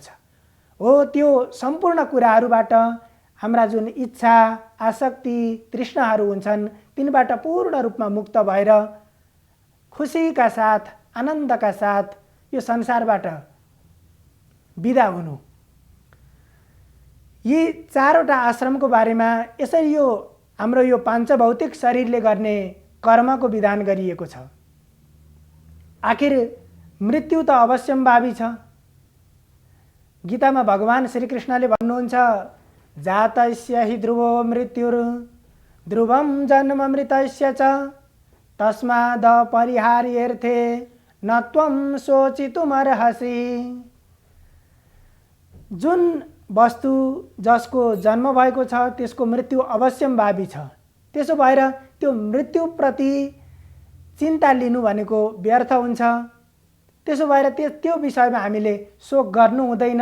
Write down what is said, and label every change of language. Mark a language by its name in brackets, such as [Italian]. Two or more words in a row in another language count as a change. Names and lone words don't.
[Nepali] हो, त्यो सम्पूर्ण कुराहरूबाट हाम्रा जुन इच्छा, आसक्ति, तृष्णाहरू हुन्छन् तिनबाट पूर्ण रूपमा मुक्त भएर खुसीका साथ, आनन्दका साथ यो संसारबाट बिदा हुनु। यी चारवटा आश्रमको बारेमा यसरी यो हाम्रो यो पाञ्चभौतिक शरीरले गर्ने कर्मको विधान गरिएको छ। आखिर मृत्यु त अवश्यम्भावी छ। गीतामा भगवान श्रीकृष्णले भन्नुहुन्छ, [Sanskrit] जातस्य हि ध्रुवो मृत्युर् ध्रुवं जन्म मृतस्य च तस्माद् परिहार्यर्थे न त्वं शोचितुमर्हसि। [Nepali] जुन वस्तु जसको जन्म भएको छ त्यसको मृत्यु अवश्यम्भावी छ। त्यसो भएर त्यो मृत्युप्रति चिन्ता लिनु भनेको व्यर्थ हुन्छ। त्यसो भएर त्यो विषयमा हामीले शोक गर्नु हुँदैन।